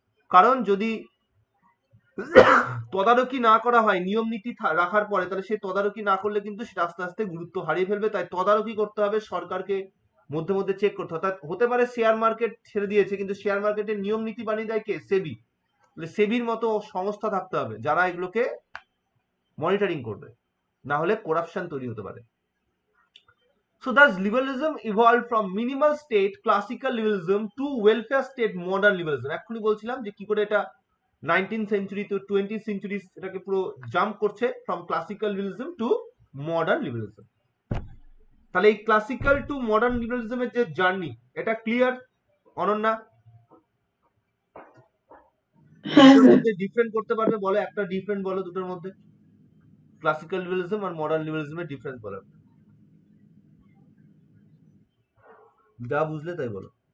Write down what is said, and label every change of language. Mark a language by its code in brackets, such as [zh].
[bn] কারণ যদি তদারকি না করা হয় নিয়ম নীতি রাখার পরে, তাহলে সে তদারকি না করলে কিন্তু সেটা আস্তে আস্তে গুরুত্ব হারিয়ে ফেলবে। তাই তদারকি করতে হবে, সরকারকে মধ্যে মধ্যে চেক করতে হবে। অর্থাৎ হতে পারে শেয়ার মার্কেট ছেড়ে দিয়েছে, কিন্তু শেয়ার মার্কেটের নিয়ম নীতি বানিয়ে দেয় কে? সেবি। সেবির মতো সংস্থা থাকতে হবে যারা এগুলোকে মনিটরিং করবে, না হলে করাপশন তৈরি হতে পারে। [en] So thus liberalism evolved from minimal state classical liberalism to welfare state modern liberalism. [bn] এখনই বলছিলাম যে কি করে এটা [en] 19th century to 20th century [bn] এটাকে পুরো জাম্প করছে [en] from classical liberalism to modern liberalism. [bn] তাহলে এই ক্লাসিক্যাল টু মডার্ন লিবারালিজমের যে জার্নি, এটা ক্লিয়ার অনন্যা? দুটোর মধ্যে ডিফারেন্ট করতে পারবে? বলো একটা ডিফারেন্ট বলো দুটোর মধ্যে, ক্লাসিক্যাল লিবারালিজম আর মডার্ন লিবারালিজমের ডিফারেন্স বলো, যা বুঝলে তাই বলো।